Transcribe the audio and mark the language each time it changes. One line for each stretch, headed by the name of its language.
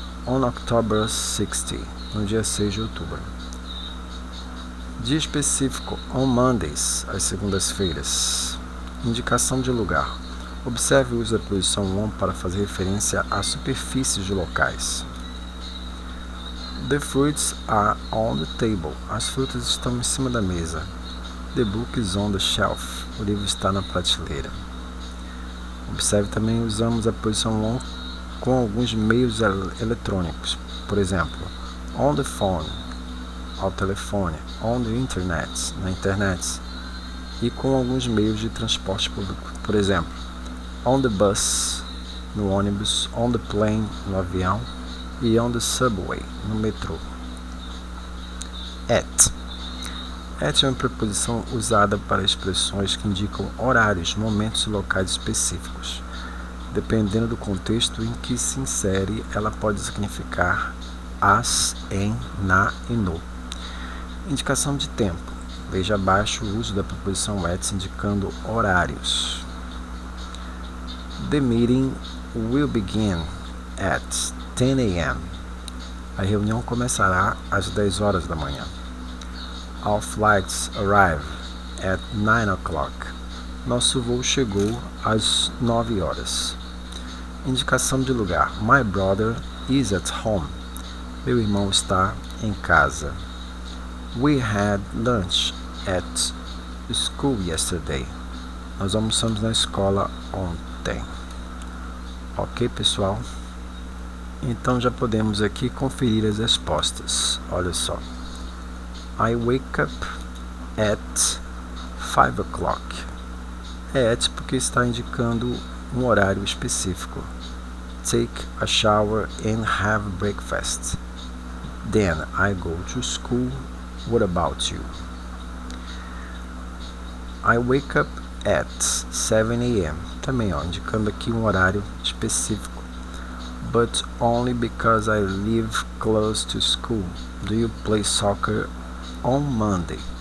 English: on October 60,
Portuguese: no dia 6 de outubro. Dia específico,
English: on Mondays,
Portuguese: às segundas-feiras. Indicação de lugar. Observe o uso da preposição on para fazer referência a superfícies de locais.
English: The fruits are on the table.
Portuguese: As frutas estão em cima da mesa.
English: The book is on the shelf.
Portuguese: O livro está na prateleira. Observe também usamos a preposição on com alguns meios eletrônicos. Por exemplo,
English: on the phone,
Portuguese: ao telefone,
English: on the internet,
Portuguese: na internet, e com alguns meios de transporte público. Por exemplo,
English: on the bus,
Portuguese: no ônibus,
English: on the plane,
Portuguese: no avião, e
English: on the subway,
Portuguese: no metrô. At. At é uma preposição usada para expressões que indicam horários, momentos e locais específicos. Dependendo do contexto em que se insere, ela pode significar as, em, na e no. Indicação de tempo. Veja abaixo o uso da preposição at indicando horários.
English: The meeting will begin at 10 a.m.
Portuguese: A reunião começará às 10 horas da manhã.
English: Our flights arrive at 9 o'clock.
Portuguese: Nosso voo chegou às 9 horas. Indicação de lugar.
English: My brother is at home.
Portuguese: Meu irmão está em casa.
English: We had lunch at school yesterday.
Portuguese: Nós almoçamos na escola ontem. Ok, pessoal? Então já podemos aqui conferir as respostas. Olha só.
English: I wake up at 5 o'clock.
Portuguese: É at porque está indicando um horário específico.
English: Take a shower and have breakfast. Then I go to school. What about you? I wake up at 7 a.m.
Portuguese: Também, indicando aqui um horário específico.
English: But only because I live close to school. Do you play soccer on Monday?